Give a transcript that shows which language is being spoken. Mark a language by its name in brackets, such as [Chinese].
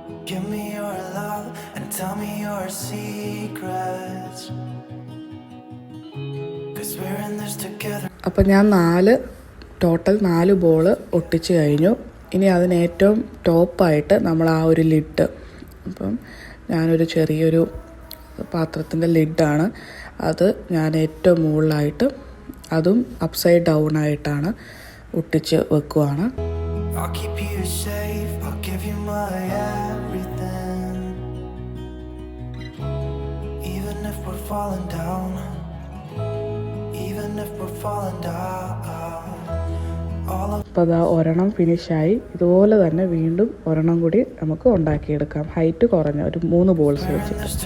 [English] Give me your love and tell me your secrets, 'cause we're in this together. [Malayalam] അപ്പോൾ ഞാൻ total 4 ball ഒട്ടിച്ച് കഴിഞ്ഞു. ഇനി അതിന് ഏറ്റവും ടോപ്പായിട്ട് നമ്മൾ ആ ഒരു ലിഡ്, അപ്പം ഞാനൊരു ചെറിയൊരു പാത്രത്തിൻ്റെ ലിഡാണ് അത്, ഞാൻ ഏറ്റവും മുകളിലായിട്ട് അതും അപ്സൈഡ് ഡൗൺ ആയിട്ടാണ് ഒട്ടിച്ച് വെക്കുവാണ്. [English] I'll keep you safe, I'll give you my everything, even if we're falling down, even if we're falling down. [Malayalam] അപ്പോൾ ഒരെണ്ണം ഫിനിഷായി. ഇതുപോലെ തന്നെ വീണ്ടും ഒരെണ്ണം കൂടി നമുക്ക് ഉണ്ടാക്കിയെടുക്കാം, ഹൈറ്റ് കുറഞ്ഞ ഒരു 3 ബോൾസ് വെച്ചിട്ട്.